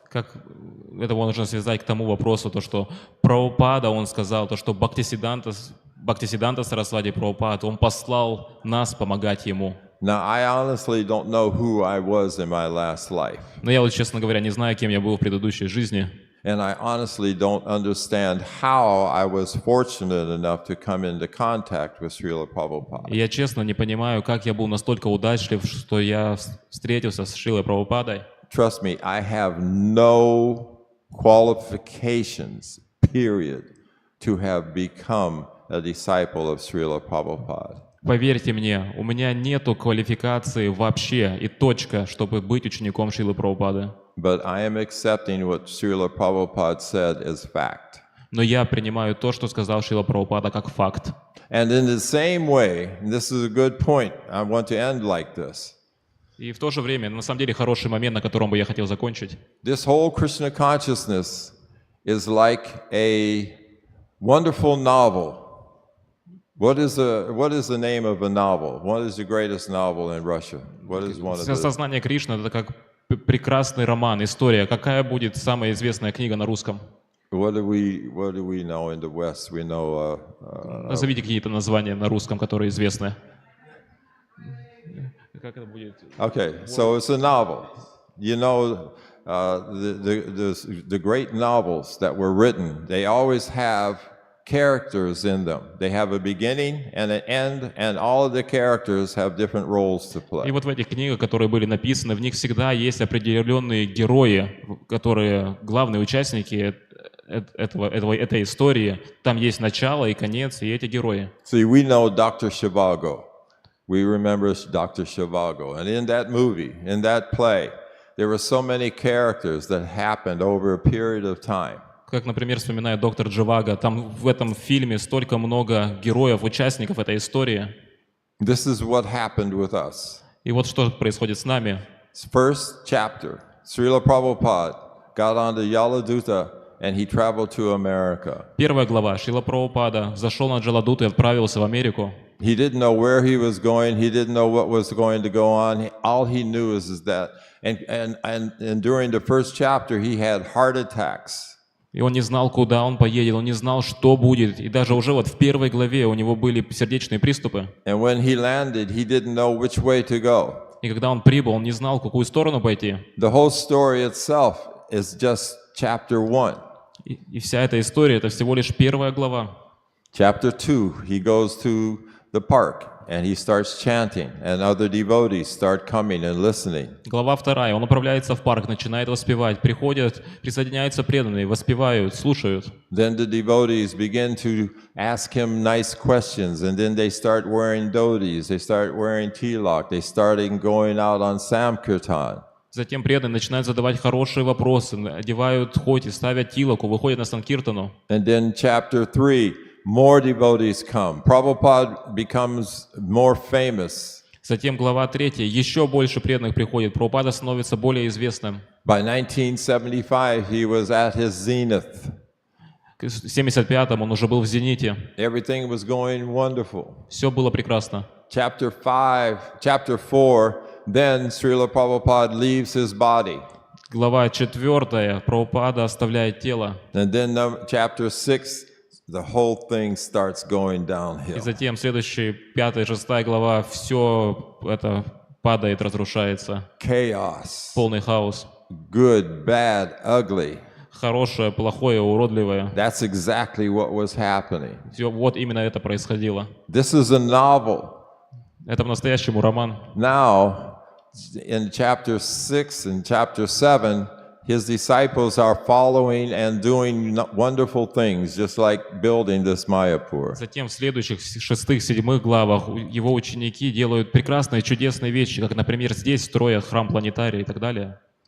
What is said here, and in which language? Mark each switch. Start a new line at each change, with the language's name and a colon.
Russian: Как это можно связать к тому вопросу, то, что Прабхупада, он сказал, то, что Бхактисиддханта Сарасвати Прабхупад, он послал нас помогать ему.
English: Now, I honestly don't know who I was in my last life.
Russian: Но я вот, честно говоря, не знаю, кем я был в предыдущей жизни.
English: And I honestly don't understand how I was fortunate enough to come into contact with Srila Prabhupada.
Russian: И я честно не понимаю, как я был настолько удачлив, что я встретился с Шрилой Прабхупадой.
English: Trust me, I have no qualifications, period, to have become a disciple of Srila Prabhupada.
Russian: Поверьте мне, у меня нету квалификации вообще и точка, чтобы быть учеником Шрилы Прабхупады.
English: But I am accepting what Srila Prabhupada said as fact.
Russian: Но я принимаю то, что сказал Шрила Прабхупада, как факт.
English: And in the same way, and this is a good point, I want to end like this.
Russian: И в то же время, на самом деле, хороший момент, на котором бы я хотел закончить.
English: This whole Krishna consciousness is like a wonderful novel. What is the name of a novel? What is the greatest novel in Russia? What is one of the...
Russian: Сознание Кришны — это как прекрасный роман, история. Какая будет самая известная книга на русском?
English: What do we know in the West? We know...
Russian: Назовите какие-то названия на русском, которые известны. Как это будет?
English: Okay, so it's a novel. You know, the great novels that were written, they always have characters in them. They have a beginning and an end, and all of the characters have different roles to play.
Russian: И вот в этих книгах, которые были написаны, в них всегда есть определенные герои, которые главные участники этой истории. Там есть начало и конец, и эти герои.
English: See, we know Dr. Zhivago. We remember Dr. Zhivago. And in that movie, in that play, there were so many characters that happened over a period of time.
Russian: Как, например, вспоминает доктор Дживага, там в этом фильме столько много героев, участников этой истории.
English: This is what happened with us.
Russian: И вот что происходит с нами.
English: First chapter, Srila Prabhupada got onto Yaladuta and he traveled to America.
Russian: Первая глава. Шрила Прабхупада зашел на Джаладуту и отправился в Америку.
English: He didn't know where he was going. He didn't know what was going to go on. All he knew is that, and during the first chapter, he had heart attacks.
Russian: И он не знал, куда он поедет, он не знал, что будет. И даже уже вот в первой главе у него были сердечные приступы.
English: And when he landed, he didn't know which way to go.
Russian: И когда он прибыл, он не знал, в какую сторону пойти.
English: The whole story itself is just chapter 1.
Russian: И вся эта история — это всего лишь первая глава.
English: Chapter 2, he goes to the park and he starts chanting, and other devotees start coming and listening.
Russian: Глава 2. Он отправляется в парк, начинает воспевать. Приходят, присоединяются преданные, воспевают, слушают.
English: Then the devotees begin to ask him nice questions, and then they start wearing dhotis, they start wearing tilak, they starting going out on Samkirtan.
Russian: Затем преданные начинают задавать хорошие вопросы, одевают хоти, ставят тилаку, выходят на санкиртану.
English: And then chapter 3, more devotees come. Prabhupada becomes more famous.
Russian: Затем глава 3. Еще больше преданных приходит. Прабхупада становится более известным.
English: By 1975, he was at his zenith.
Russian: В 75-м он уже был в зените.
English: Everything was going wonderful.
Russian: Все было прекрасно.
English: Chapter 4, then Srila Prabhupada leaves his body.
Russian: Глава 4. Прабхупада оставляет тело.
English: And then chapter 6, the whole thing starts going downhill.
Russian: И затем следующие 5 и 6 глава, все это падает, разрушается.
English: Chaos.
Russian: Полный хаос.
English: Good, bad, ugly.
Russian: Хорошее, плохое, уродливое.
English: That's exactly what was happening.
Russian: Все, вот именно это происходило.
English: This is a novel.
Russian: Это по-настоящему роман.
English: Now, in chapter 6 and chapter 7, his disciples are following and doing wonderful things, just like building this Mayapur.
Russian: Затем в следующих 6-7 главах его ученики делают прекрасные, чудесные вещи, как, например, здесь строят храм планетарий и так далее.